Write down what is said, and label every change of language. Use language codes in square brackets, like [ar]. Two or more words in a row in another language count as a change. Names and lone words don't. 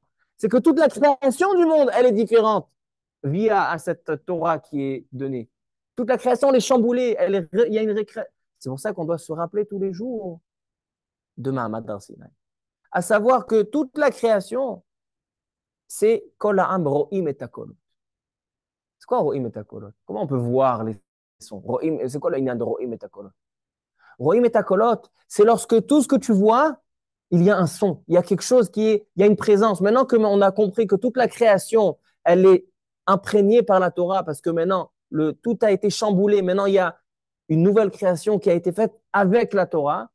[fr] C'est que toute la création du monde, elle est différente via à cette Torah qui est donnée. Toute la création, elle est chamboulée. Il y a une récréation. C'est pour ça qu'on doit se rappeler tous les jours de Mahamad Arsinaï. À savoir que toute la création, c'est [he] כל העם רואים את הקול. [fr] C'est quoi [he] רואים את הקולות? [fr] Comment on peut voir les sons? C'est quoi l'inyan de [he] רואים את הקולות? רואים את הקולות, [fr] c'est lorsque tout ce que tu vois, il y a un son, il y a quelque chose il y a une présence. Maintenant qu'on a compris que toute la création, elle est imprégnée par la Torah, parce que maintenant, tout a été chamboulé. Maintenant, il y a une nouvelle création qui a été faite avec la Torah.